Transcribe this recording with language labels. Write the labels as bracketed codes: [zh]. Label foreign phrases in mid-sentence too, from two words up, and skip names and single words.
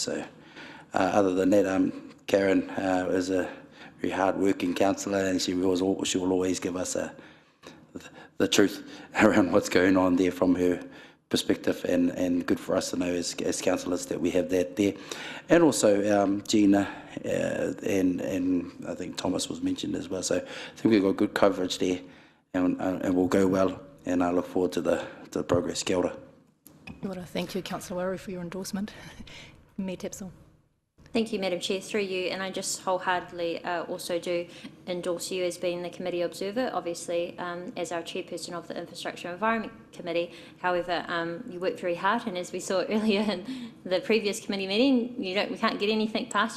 [en] So other than that, Karen is a very hard-working councillor, and she will always give us the truth around what's going on there from her perspective, and good for us to know as councillors that we have that there. And also Gina and I think Thomas was mentioned as well. So I think we've got good coverage there, and we'll go well, and I look forward to the progress. [mi] Kia ora. Kia ora. [en] Thank you, Councillor Waru, for your endorsement. Me Tapsell. Thank you, Madam Chair, through you, and I just wholeheartedly also do endorse you as being the committee observer, obviously as our chairperson of the Infrastructure and Environment Committee. However, you work very hard, and as we saw earlier in the previous committee meeting, we can't get anything past you.